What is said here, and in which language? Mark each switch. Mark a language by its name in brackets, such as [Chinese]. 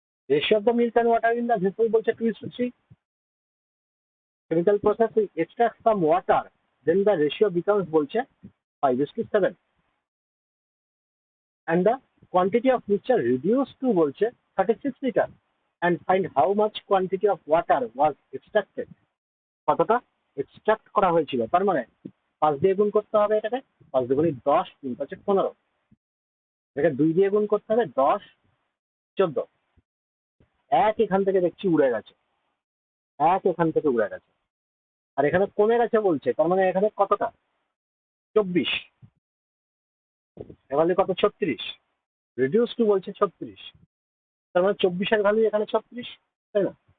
[English] Ratio of the milk and water in the vessel বলছে 2:3। chemical process will extract some water, then the ratio becomes বলছে 5:7, and the quantity of mixture reduced to বলছে 36 liter, and find how much quantity of water was extracted, [Bangla] কতটা extract করা হয়েছিল। তার মানে 5 দিয়ে গুণ করতে হবে এটাকে, 5 × 2 = 10, 3 × 5 = 15, এটাকে 2 দিয়ে গুণ করতে হবে, 10, 14, এক এখান থেকে দেখছি উড়ে গেছে, এক এখান থেকে উড়ে গেছে, আর এখানে কমে গেছে বলছে, তার মানে এখানে কতটা 24, এখানে কত 36, রিডিউস টু বলছে 36, তার মানে 24-এর ভ্যালু এখানে 36, তাই না?